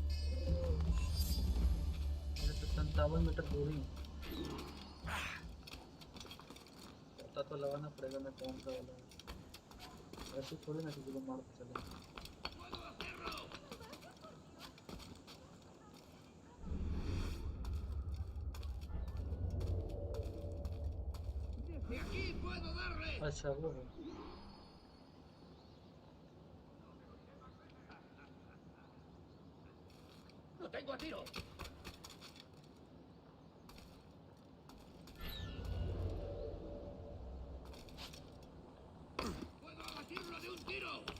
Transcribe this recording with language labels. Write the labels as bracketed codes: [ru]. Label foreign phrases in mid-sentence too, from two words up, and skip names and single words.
[hi] मेरे तो 57 मीटर दूरी है, पता तो लगाना पड़ेगा मैं कौन सा वाला है। ऐसे थोड़ी ना किसी को मारते चले। अच्छा वो है। [es] ¡Lo tengo a tiro! ¡Puedo abatirlo de un tiro!